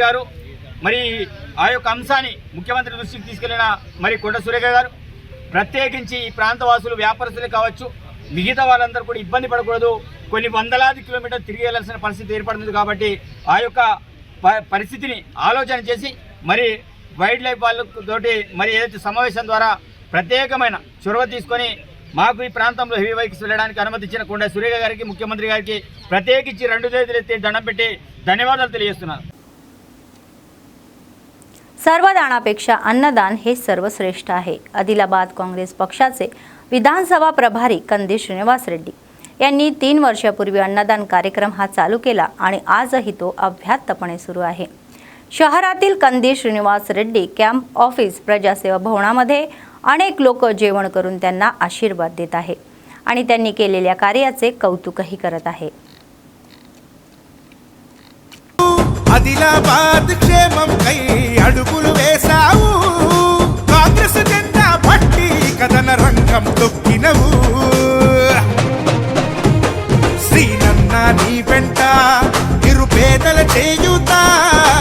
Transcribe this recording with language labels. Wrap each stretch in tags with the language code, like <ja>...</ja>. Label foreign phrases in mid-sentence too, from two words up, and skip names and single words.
<te>గారు మరి ఆ యొక్క అంశాన్ని ముఖ్యమంత్రి దృష్టికి తీసుకెళ్లిన మరి కొండ సురేఖ గారు ప్రత్యేకించి ఈ ప్రాంత వాసులు, వ్యాపారస్తులు కావచ్చు, మిగతా వాళ్ళందరూ కూడా ఇబ్బంది పడకూడదు, కొన్ని వందలాది కిలోమీటర్లు తిరిగి వెళ్లాల్సిన పరిస్థితి ఏర్పడుతుంది కాబట్టి ఆ యొక్క పరిస్థితిని ఆలోచన చేసి మరి</te> <en>wild life</en> <te>వాళ్ళతోటి మరి ఏదైతే సమావేశం ద్వారా ప్రత్యేకమైన చొరవ తీసుకొని మాకు ఈ ప్రాంతంలో</te> <en>heavy vehicles</en> <te>వెళ్ళడానికి అనుమతి ఇచ్చిన కొండ సురేఖ గారికి, ముఖ్యమంత్రి గారికి ప్రత్యేకించి 2 చేతులు ఎత్తి దండం పెట్టి ధన్యవాదాలు తెలియజేస్తున్నాను।</te> <mr>सर्वदानापेक्षा अन्नदान हे सर्वश्रेष्ठ आहे। आदिलाबाद काँग्रेस पक्षाचे विधानसभा प्रभारी कंदी श्रीनिवास रेड्डी यांनी 3 वर्षापूर्वी अन्नदान कार्यक्रम हा चालू केला आणि आजही तो अव्याहतपणे सुरू आहे। शहरातील कंदी श्रीनिवास रेड्डी</mr> <en>camp office</en> <mr>प्रजासेवा भवनामध्ये अनेक लोक जेवण करून त्यांना आशीर्वाद देत आहे आणि त्यांनी केलेल्या कार्याचे कौतुकही करत आहे।</mr> <te>ఆదిలాబాద్ క్షేమం కై అడుగులు వేశావు, కాంగ్రెస్ జెండా పట్టి కథన రంగం తొక్కినవు, శ్రీనన్న నీ వెంట నిరుపేదల చేయుతా</te>